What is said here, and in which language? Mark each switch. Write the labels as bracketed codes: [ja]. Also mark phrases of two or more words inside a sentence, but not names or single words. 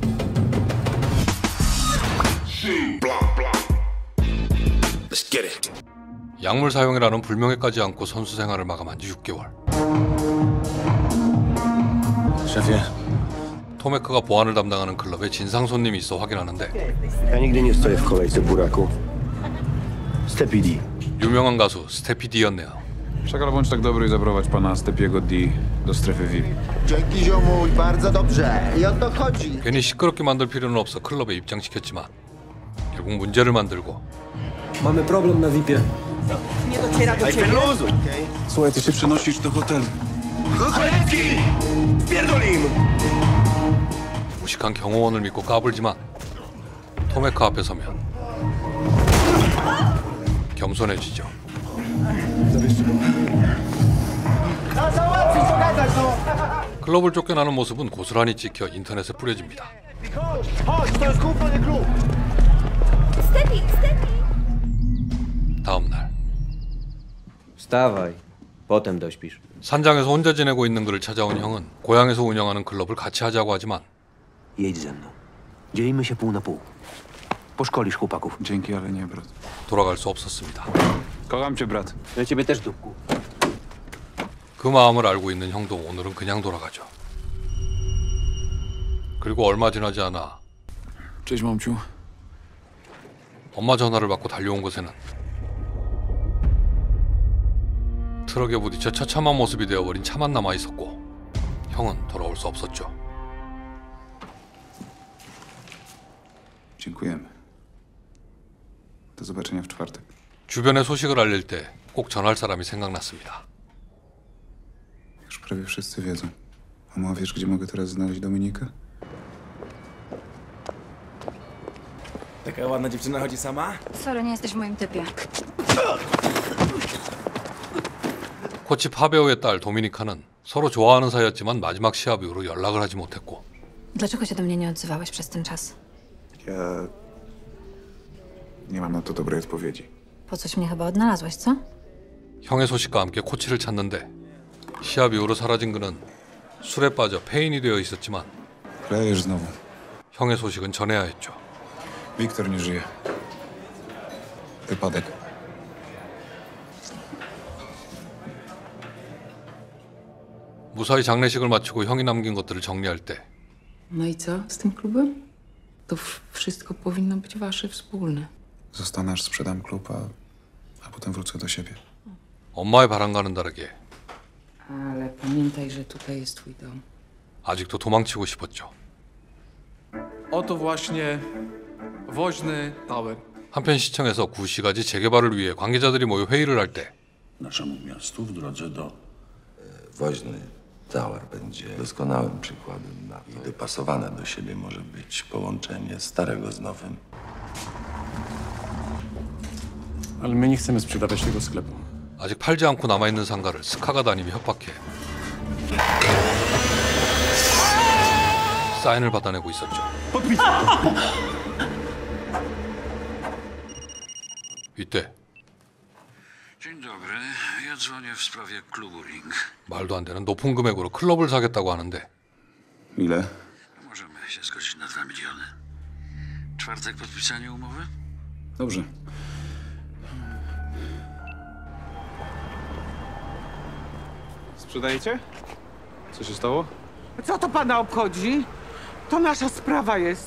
[ko] 약물 사용이라는 불명예까지 안고 선수 생활을 마감한 지 6개월. 토메크가 보안을 담당하는 클럽에 진상 손님이 있어 확인하는데 [pl] Ja nigdy nie stoję w kolejce, buraku. Stepidi. [ko] 유명한 가수 스테피 D였네요. [pl] Szakal, bądź tak dobry i zaprowadź pana Stepiego D do strefy VIP. Dzięki ziomuj, bardzo dobrze. I o to chodzi. [ko] 괜히 시끄럽게 만들 필요는 없어 클럽에 입장시켰지만 결국 문제를 만들고 [pl] Mamy problem na VIP-ie. Nie dociera do ciebie? Słuchaj, ty się przenosisz do hotelu. [ko] 무식한 경호원을 믿고 까불지만 토메크 앞에 서면 겸손해지죠. 클럽을 쫓겨나는 모습은 고스란히 찍혀 인터넷에 뿌려집니다. 다음 날 [pl] Wstawaj. Potem dośpisz. [ko] 산장에서 혼자 지내고 있는 그를 찾아온 형은 고향에서 운영하는 클럽을 같이 하자고 하지만 [pl] Jedź ze mną. Dzielimy się pół na pół. Poszkolisz chłopaków. Dzięki, ale nie, brat. [ko] 돌아갈 수 없었습니다. [pl] Kocham cię, brat. Ja ciebie też, dupku. [ko] 그 마음을 알고 있는 형도 오늘은 그냥 돌아가죠. 그리고 얼마 지나지 않아 [pl] Cześć, mamciu. [ko] 엄마 전화를 받고 달려온 곳에는 트럭에 부딪혀 처참한 모습이 되어버린 차만 남아있었고 형은 돌아올 수 없었죠. [pl] Dziękujemy. Do zobaczenia w czwartek. [ko] 주변에 소식을 알릴 때 꼭 전할 사람이 생각났습니다. [pl] Już prawie wszyscy wiedzą. Mama, wiesz, gdzie mogę teraz znaleźć Dominikę? Taka ładna dziewczyna chodzi sama? Sorry, nie jesteś w moim typie. [ko] 코치 파베오의 딸 도미니카는 서로 좋아하는 사이였지만 마지막 시합 이후로 연락을 하지 못했고 [pl] Dlaczego się do mnie nie odzywałeś przez ten czas? Ja... nie mam na to dobrej odpowiedzi. Po coś mnie chyba odnalazłeś, co? [ko] 형의 소식과 함께 코치를 찾는데 시합 이후로 사라진 그는 술에 빠져 폐인이 되어 있었지만 [pl] Klejesz znowu. [ko] 형의 소식은 전해야 했죠. [pl] Wiktor nie żyje. Wypadek. [ko] 무사히 장례식을 마치고 형이 남긴 것들을 정리할 때 [pl] No i co z tym klubem? To wszystko powinno być wasze wspólne. Zostanę, aż sprzedam klub, a potem wrócę do siebie. [ko] 엄마의 바람과는 다르게 [pl] Ale pamiętaj, że tutaj jest twój dom. [ko] 아직도 도망치고 싶었죠. [pl] Oto właśnie woźny Tower. [ko] 한편 시청에서 구시가지 재개발을 위해 관계자들이 모여 회의를 할 때 [pl] Naszemu miastu w drodze do Woźny Tower będzie doskonałym przykładem na to. I dopasowane do siebie może być połączenie starego z nowym. Ale my nie chcemy sprzedawać tego sklepu. [ko] 아직 팔지 않고 남아있는 상가를 스카가 다니며 협박해 사인을 받아내고 있었죠. 이때 [pl] Dzień dobry. Ja dzwonię w sprawie klubu Ring. [ko] 말도 안 되는 높은 금액으로 클럽을 사겠다고 하는데 [pl] Ile? Możemy się zgodzić na 2 miliony. Czwartek podpisanie umowy? Dobrze. Sprzedajecie? Co się stało? Co to pana obchodzi? To nasza sprawa jest.